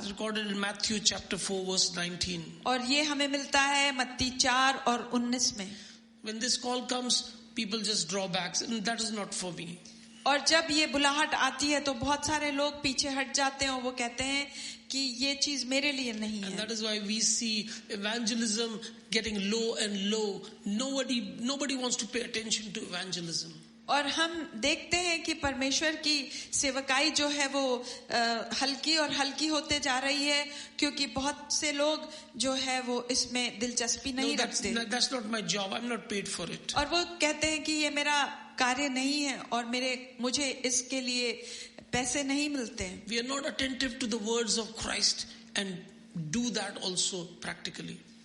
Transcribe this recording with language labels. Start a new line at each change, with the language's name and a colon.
English: It's recorded in Matthew chapter 4 verse 19.
Hindi: और ये हमें मिलता है मत्ती 4 और 19 में.
English: When this call comes, people just draw back, and that is not for me.
Hindi: और जब ये बुलाहट आती है तो बहुत सारे लोग पीछे हट जाते हैं और वो कहते हैं कि ये चीज मेरे लिए नहीं
English: And
Hindi: है.
English: that is why we see evangelism getting low and low. Nobody wants to pay attention to evangelism.
Hindi: और हम देखते हैं कि परमेश्वर की सेवकाई जो है वो हल्की और हल्की होते जा रही है क्योंकि बहुत से लोग जो है वो इसमें दिलचस्पी नहीं रखते.
English: That's not my job. I'm not paid for it.
Hindi: और वो कहते हैं कि ये मेरा कार्य नहीं है और मुझे इसके लिए पैसे नहीं मिलते हैं.
English: We are not attentive to the words of Christ and do that also practically.